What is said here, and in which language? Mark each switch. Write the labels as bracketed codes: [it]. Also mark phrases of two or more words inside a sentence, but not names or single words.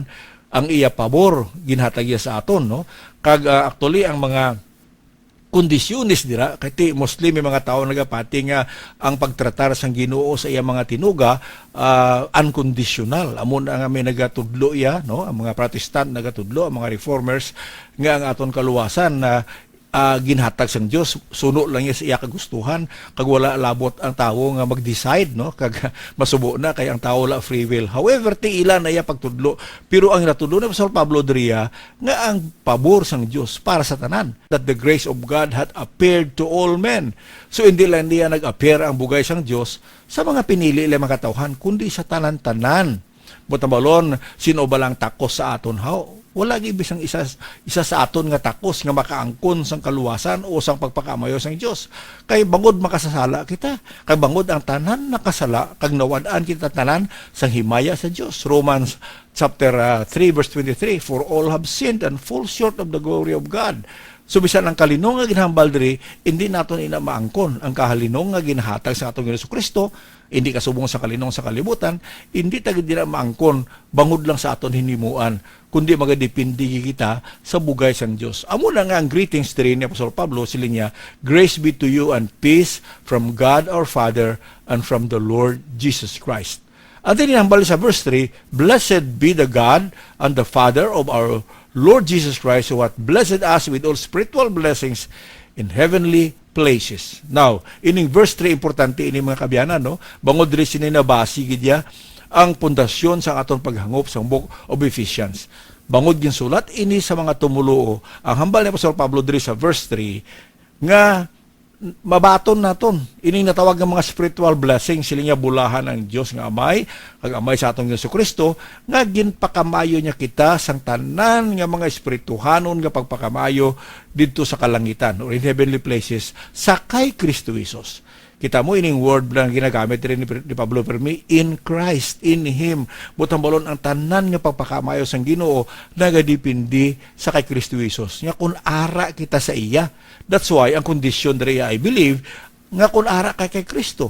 [hil] Ang iya pabor ginhatag iya sa aton, no? Kag actually ang mga kondisyones dira kay mostly may mga tao nagapati nga ang pagtratar sang Ginoo sa iya mga tinuga unconditional amon nga may nagatudlo iya, no, ang mga Protestant nagatudlo, ang mga reformers nga ang aton kaluwasan na ginhatag sang Dios suno lang niya sa iya kagustuhan kag wala labot ang tawo nga mag-decide, no, kag masubo na kay ang tawo la [en] free will. [hil] However tiila na iya pagtudlo pero ang natudlo ni Apostol Pablo diriya nga ang pabor sang Dios para sa tanan, [en] that the grace of God had appeared to all men. [hil] So hindi lang niya nag-appear ang bugay sang Dios sa mga pinili lang mga katawhan kundi sa tanan-tanan. Butambalon sino ba lang takos sa aton haw? Wala gid bisang isa sa aton nga takos nga makaangkon sang kaluwasan o sang pagpakamayo sang Dios. Kay bangod makasasala kita, kay bangod ang tanan nakasala kag nawad-an kita tanan sang himaya sa Dios. [en] Romans chapter 3 verse 23, for all have sinned and fall short of the glory of God. [hil] So bisan ang kalinong nga ginhambal diri, hindi naton ina maangkon ang kahalinong nga ginhatag sa atong Jesucristo, hindi kasubong sa kalinong sa kalibutan, hindi tagid dira maangkon bangod lang sa aton hinimuan, kundi magadepende kita sa bugay sang Dios. Amo na nga ang greetings diri ni Apostol Pablo, siling niya, [en] grace be to you and peace from God our Father and from the Lord Jesus Christ. At then [hil] hinambal sa [en] verse 3, blessed be the God and the Father of our Lord Jesus Christ, who hath blessed us with all spiritual blessings in heavenly places. Now, [hil] ining verse 3 importante ini mga kabyanan, no? Bangod diri sini nabasi gidya ang pundasyon sa aton paghangop sa book of Ephesians. Bangod gin sulat ini sa mga tumuluo. Ang hambal ni Apostol Pablo diri sa verse 3 nga mabaton naton ining natawag nga mga [en] spiritual blessing, [hil] sila nga bulahan ang Dios nga amay kag amay sa atong Jesucristo nga ginpakamayo niya kita sang tanan nga mga espirituhanon nga pagpakamayo didto sa kalangitan or [en] in heavenly places [hil] sa kay Kristo Jesus. Kita mo ining word lang ginagamit rin ni Pablo Permi, [en] in Christ, in Him. [hil] Butang balon ang tanan nga pagpakamayo sang Ginoo nagadepende sa kay Kristo Jesus. Nga kun ara kita sa iya. [en] That's why [hil] ang kondisyon diri [en] I believe [hil] nga kun ara kay Kristo.